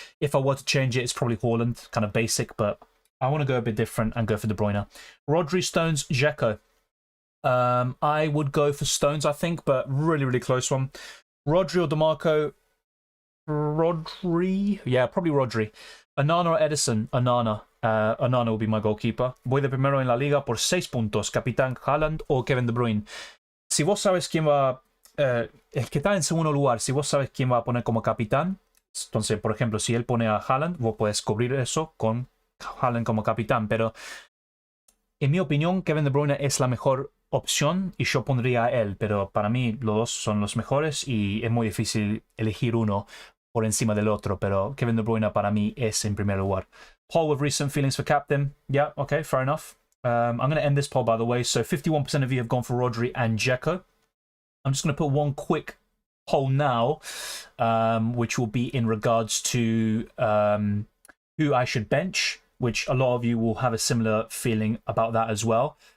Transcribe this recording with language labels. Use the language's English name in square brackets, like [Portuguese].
[English] If I were to change it, it's probably Haaland, kind of basic, but I want to go a bit different and go for De Bruyne. Rodri, Stones, Dzeko. I would go for Stones, I think, but really, really close one. Rodri or DeMarco? Rodri? Yeah, probably Rodri. Onana or Edison? Onana. Onana will be my goalkeeper. [Spanish] Voy de primero en la liga por 6 puntos. Capitán Haaland o Kevin De Bruyne. Si vos sabes quién va... el que está en segundo lugar, si vos sabes quién va a poner como capitán, Entonces, por ejemplo, si él pone a Haaland, vos podés cubrir eso con Haaland como capitán. Pero, en mi opinión, Kevin De Bruyne es la mejor opción y yo pondría a él. Pero para mí, los dos son los mejores y es muy difícil elegir uno por encima del otro. Pero Kevin De Bruyne para mí es en primer lugar. [English] Poll with recent feelings for captain. Yeah, okay, fair enough. I'm going to end this poll, by the way. So 51% of you have gone for Rodri and Dzeko. I'm just going to put one quick poll now, which will be in regards to who I should bench, which a lot of you will have a similar feeling about that as well.